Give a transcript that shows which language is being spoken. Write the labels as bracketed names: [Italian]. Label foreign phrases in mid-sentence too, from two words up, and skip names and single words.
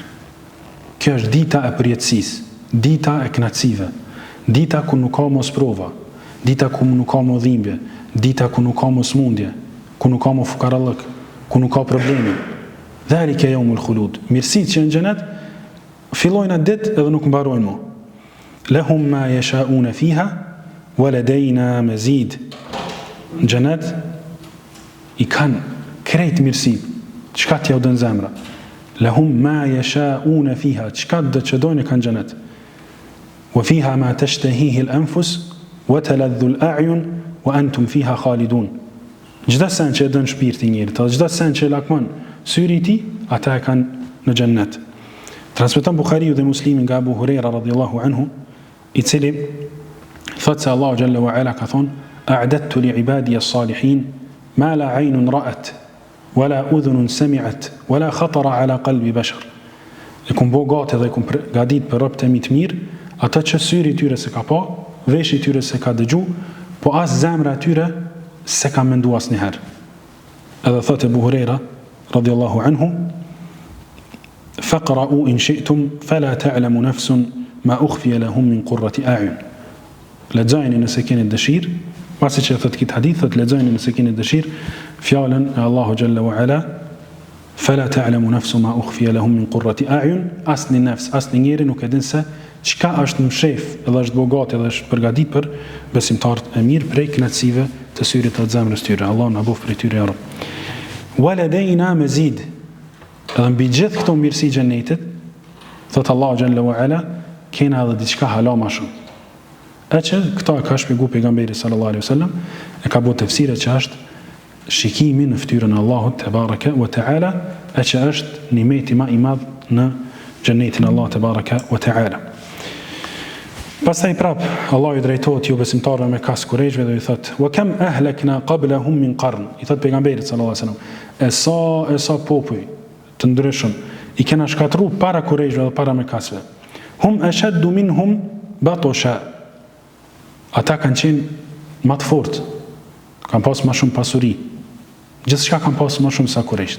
[Albanian] Kjo është dita e përjetësisë, dita e kënaqësive, dita ku nuk ka mos prova, dita ku nuk ka mos dhimbje, dita ku nuk ka mos smundje, ku nuk ka mos fukarallëk, ku nuk ka probleme. [Arabic] ذلك يوم الخلود. [Albanian] Mirësitë që në xhenet fillojnë atë ditë edhe nuk mbarojnë më. [Arabic] لهم ما يشاءون فيها ولدينا مزيد. [Albanian] Në xhenet i kanë krejt mirësitë. Çka t'ja u dën zemra? [Arabic] لهم ما يشاءون فيها. [Albanian] Çka do të dojnë kanë xhenet. [Arabic] وفيها ما تشتهيه الأنفس وتلذ الأعين وأنتم فيها خالدون. [Albanian] Çdo sen që dën shpirti i njerit, çdo sen që lakmon syri i tij, ata e kanë në xhennet. Transmeton Buhariu dhe Muslimi nga Abu Huraira [Arabic] رضي الله عنه, [Albanian] i cili thotë se Allahu [Arabic] جل وعلا [Albanian] ka thonë: [Arabic] "أعددت لعبادي الصالحين ما لا عين رأت ولا أذن سمعت ولا خطر على قلب بشر." [Albanian] E kum bo gati dhe kum gadit për robët e mi të mirë, ata që syri i tyre se ka pa, veshi i tyre se ka dëgju, po as zemra e tyre se ka mendu asnjëherë. Edhe thotë Abu Huraira [Arabic] رضي الله عنه: "فاقرءوا إن شئتم فلا تعلم نفس ما أخفي لهم من قرة أعين." [Albanian] Lexojeni nëse keni dëshirë, pasi që thotë këtë hadith, thotë lexojeni nëse keni dëshirë fjalën e Allahu [Arabic] جل وعلا: "فلا تعلم نفس ما أخفي لهم من قرة أعين." [Albanian] Asni nafs, asni njeri nuk e din se çka është në shef, edhe është bogat edhe është përgatit për besimtarët e mirë prej kënaqësive të syrit të zemrës tyre. Allah na bëf prej tyre [Arabic] يا رب. ولدينا مزيد. [Albanian] Edhe mbi gjithë këto mirësi xhenetit, thot Allahu [Arabic] جل وعلا, [Albanian] kena edhe diçka hala më shumë. E që këta ka shpjegu pejgamberi [Arabic] صلى الله عليه وسلم, [Albanian] e ka bërë tefsire që është shikimi në fytyrën e Allahut [Arabic] تبارك وتعالى, [Albanian] e që është nimeti më i madh në xhenetin e Allahut [Arabic] تبارك وتعالى. [Albanian] Pastaj prap Allah i drejtohet ju besimtarëve me kas kurajshve dhe i thot: [Arabic] "وكم أهلكنا قبلهم من قرن." [Albanian] I thot pejgamberit [Arabic] صلى الله عليه وسلم, [Albanian] e sa popull të ndryshëm i kena shkatru para kurajshve dhe para mekasve. [Arabic] هم أشد منهم بطشا. [Albanian] Ata kanë qenë më të fortë, kanë pas më shumë pasuri, gjithçka kanë pas më shumë sa kurajsht.